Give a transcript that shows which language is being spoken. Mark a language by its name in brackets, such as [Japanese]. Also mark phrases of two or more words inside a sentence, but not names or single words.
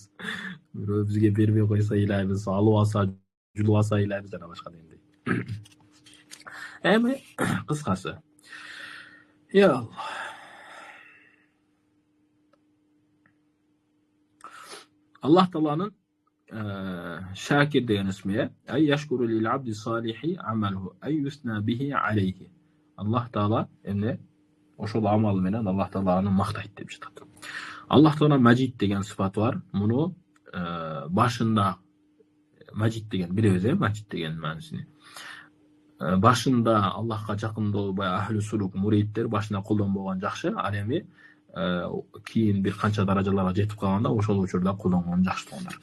[Kyrgyz] Бирөө бизге бербей койсо ыйлайбыз, алып алса, жулуп алса ыйлайбыз жана башка дегендей. Эми кыскасы. [Arabic] يا الله. [Kyrgyz] Аллах Тааланын Шакир деген исми, [Arabic] أي يشكر للعبد صالح عمله، أي يثنى به عليه. [Kyrgyz] Аллах Таала эмне ошол амалы менен Аллах Тааланы мактайт деп жатат. Аллах Таала Маджид деген сыфаты бар. Муну башында Маджид деген билебиз, Маджид деген маанисин. Башында Аллахка жакындоо баягы [Arabic] أهل السلوك [Kyrgyz] муриттер башында колдонбогон жакшы, ал эми кийин бир канча даражаларга жетип калганда ошол учурда колдонгон жакшы туугандар.